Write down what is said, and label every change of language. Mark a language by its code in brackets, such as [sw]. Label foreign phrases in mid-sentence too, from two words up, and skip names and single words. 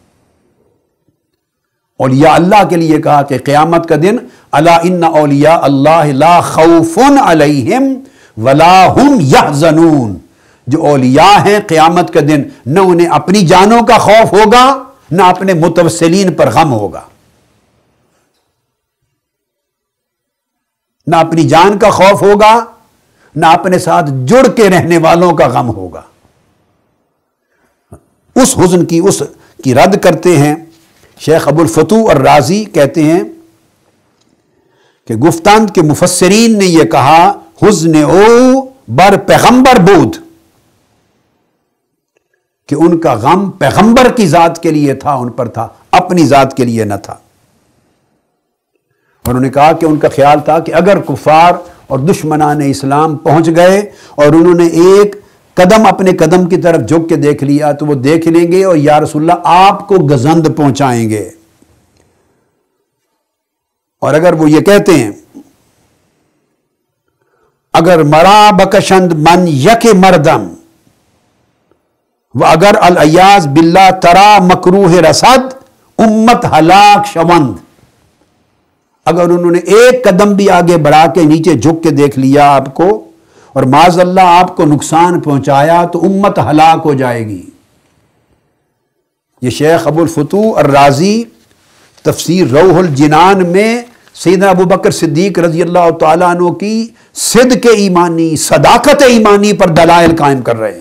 [ur] اولیاء اللہ کے لیے کہا کہ قیامت کا دن [ar] الا ان اولیاء اللہ لا خوف علیہم ولا ہم یحزنون، [ur] جو اولیاء ہیں قیامت کا دن نہ انہیں اپنی جانوں کا خوف ہوگا نہ اپنے متوسلین پر غم ہوگا، نہ اپنی جان کا خوف ہوگا نہ اپنے ساتھ جڑ کے رہنے والوں کا غم ہوگا۔ اس حزن کی رد کرتے ہیں۔ شیخ ابو الفتوح الرازی کہتے ہیں کہ گفتند کے مفسرین نے یہ کہا [fa] حزن او بر پیغمبر بود، [ur] کہ ان کا غم پیغمبر کی ذات کے لیے تھا، ان پر تھا، اپنی ذات کے لیے نہ تھا۔ اور انہوں نے کہا کہ ان کا خیال تھا کہ اگر کفار اور دشمنان اسلام پہنچ گئے اور انہوں نے ایک قدم اپنے قدم کی طرف جھک کے دیکھ لیا تو وہ دیکھ لیں گے اور یا رسول اللہ آپ کو گزند پہنچائیں گے۔ اور اگر وہ یہ کہتے ہیں [fa] اگر مرا بکشند من یک مردم و اگر العیاذ باللہ ترا مکروہ رسد امت ہلاک شوند، [ur] اگر انہوں نے ایک قدم بھی آگے بڑھا کے نیچے جھک کے دیکھ لیا آپ کو اور [ar] معاذ اللہ [ur] آپ کو نقصان پہنچایا تو امت ہلاک ہو جائے گی۔ یہ شیخ ابو الفتوح الرازی تفسیر روح الجنان میں سیدنا ابو بکر صدیق [ar] رضی اللہ تعالیٰ عنہ [ur] کی صدق ایمانی، صداقت ایمانی پر دلائل قائم کر رہے ہیں۔